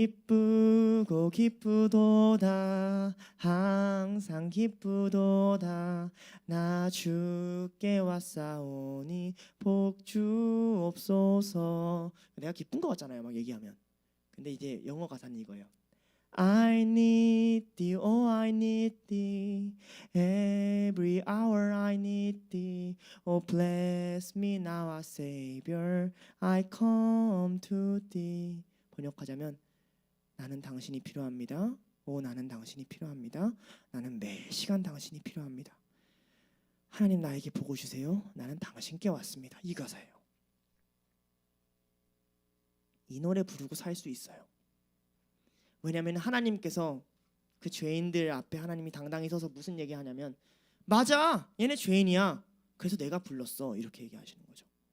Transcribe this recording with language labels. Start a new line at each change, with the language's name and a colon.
Korean: 기쁘고 기쁘도다 항상 기쁘도다 나 주께 왔사오니 복 주옵소서. 내가 기쁜 거 같잖아요 막 얘기하면. 근데 이제 영어 가사는 이거예요.
English: I need thee, oh I need thee every hour I need thee oh bless me now our Savior I come to thee.
Korean: 번역하자면 나는 당신이 필요합니다. 오 나는 당신이 필요합니다. 나는 매 시간 당신이 필요합니다. 하나님 나에게 보고 주세요. 나는 당신께 왔습니다. 이 가사예요. 이 노래 부르고 살 수 있어요. 왜냐하면 하나님께서 그 죄인들 앞에 하나님이 당당히 서서 무슨 얘기하냐면 맞아 얘네 죄인이야 그래서 내가 불렀어 이렇게 얘기하시는 거죠.